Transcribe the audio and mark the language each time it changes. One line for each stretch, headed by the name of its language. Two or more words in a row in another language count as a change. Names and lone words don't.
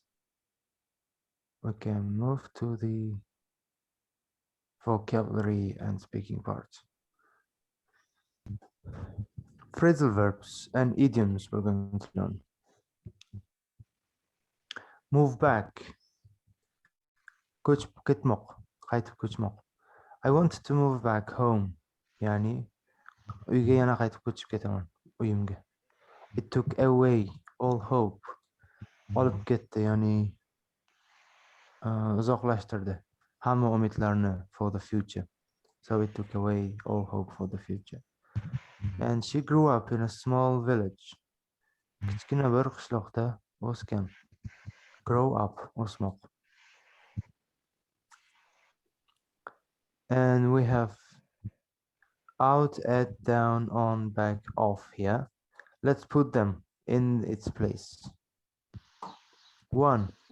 English: We can move to the vocabulary and speaking part. Phrasal verbs and idioms we're going to learn. Move back.
Uzbek: Ko'chib ketmoq, qaytib ko'chmoq.
English: I want to move back home.
Uzbek: Ya'ni uyga yana qaytib ko'chib ketaman, uyimga.
English: It took away all hope.
Uzbek: Olib ketdi, ya'ni uzoqlashtirdi hamma umidlarni
English: for the future. So it took away all hope for the future. And she grew up in a small village.
Uzbek: Kichkina bir qishloqda o'sgan.
English: Grow up, o'smoq. And we have out, at, down, on, back, off here. Let's put them in its place. 1.